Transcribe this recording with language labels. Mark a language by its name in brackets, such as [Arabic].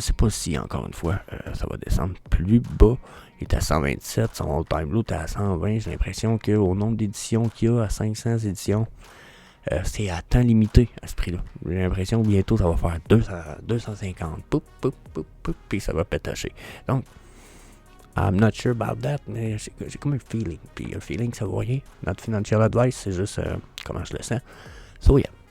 [French] Je sais pas si, encore une fois, ça va descendre plus bas. Il est à 127, son all-time low est à 120. J'ai l'impression qu'au nombre d'éditions qu'il y a, à 500 éditions, c'est à temps limité à ce prix-là. J'ai l'impression que bientôt, ça va faire 250. Puis ça va pétacher. Donc, [English] I'm not sure about that, [French] mais j'ai comme un feeling. Puis un feeling, ça vaut rien. [English] Not financial advice, [French] c'est juste comment je le sens. [English] So, yeah.